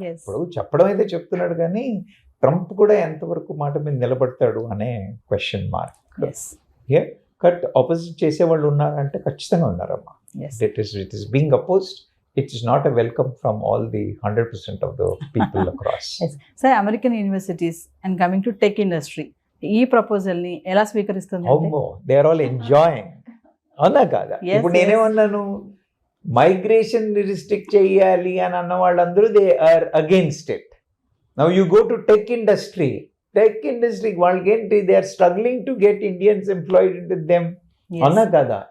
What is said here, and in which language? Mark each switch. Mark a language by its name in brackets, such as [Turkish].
[Telugu] ఇప్పుడు చెప్పడం అయితే చెప్తున్నాడు, కానీ ట్రంప్ కూడా ఎంతవరకు మాట మీద నిలబడతాడు అనే క్వశ్చన్ మార్క్. కట్ ఆపోజిట్ చేసే వాళ్ళు ఉన్నారంటే ఖచ్చితంగా ఉన్నారమ్మా. [English] It is being opposed. It is not a welcome from all the 100% of the people across. Yes. Sir, American universities and coming to tech industry, [Telugu] ఈ ప్రపోజల్ ని ఎలా స్వీకరిస్తుంది? [English] They are all enjoying. [Telugu] అవునా కాదా? ఇప్పుడు నేనేమన్నాను, మైగ్రేషన్ రిస్ట్రిక్ట్ చేయాలి అని అన్న వాళ్ళందరూ [English] They are against it. Now you go to tech industry [Telugu] వాళ్ళకి ఏంటి, [English] they are struggling to get Indians employed with them, [Telugu] అవునా కదా?